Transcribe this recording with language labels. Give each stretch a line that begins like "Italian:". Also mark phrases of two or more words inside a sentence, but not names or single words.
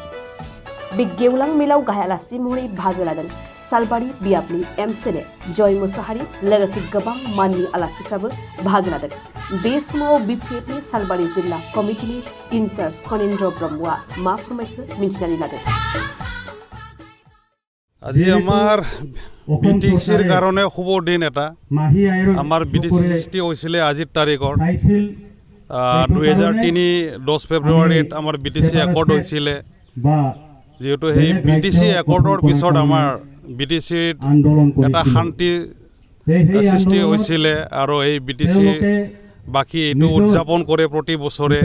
Bodo: बे गेवलां मेलाव गाहाय आलासि महरै बाहागो लादों सालबारि बियाबनि एमसिएलए जय मुसाहारि लोगोसे गोबां माननि आलासिफ्राबो बाहागो लादों। बे समाव बिपिएफनि सालबारि जिल्ला कमिटिनि इनचार्ज खनिन्द्र ब्रह्मआ मा फोरमायखो मिन्थिनानै लादों।
Assamese: আজি আমাৰ বিটিচিৰ কাৰণে শুভ দিন এটা। আমাৰ বিটিচি সৃষ্টি হৈছিলে আজিৰ তাৰিখত 2003 10 ফেব্ৰুৱাৰীত আমাৰ বিটিচি একৰ্ড হৈছিলে। যেহেতু সেই বিটিচি একৰ্ডৰ পিছত আমাৰ বিটিচিত এটা শান্তি সৃষ্টি হৈছিলে আৰু এই বিটিচি বাকী এইটো উদযাপন কৰে প্ৰতি বছৰে।